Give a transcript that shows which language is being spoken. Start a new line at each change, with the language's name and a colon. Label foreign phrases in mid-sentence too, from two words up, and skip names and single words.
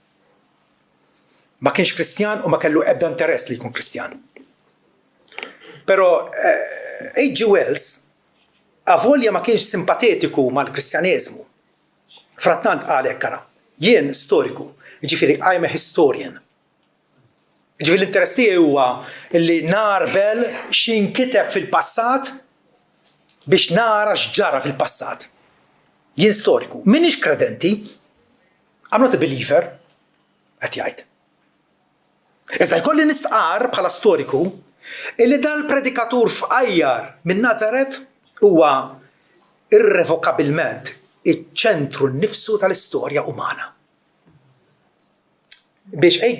Maltese: Ma kienx Kristjan u ma kellu ebda interess li jkun Kristjan. Però H.G. Wells avolja ma kienx simpatetiku mal-Kristjaneżmu. Frattant qal hekk ara, jien storiku, jiġifieri
English: I'm a historian.
Maltese: Jiġifieri l-interess tiegħi huwa li narbel x'inkiteb fil-passat biex nara x'ġara fil-passat. Jien storiku, m'iniex kredenti,
English: I'm not a believer,
Maltese: qed jgħid. Iżda jkolli nistqar bħala storiku illi dal-predikatur f'Ajjar minn Nazaret huwa irrevokabilment iċ-ċentru nnifsu tal-istorja umana. Biex H.G.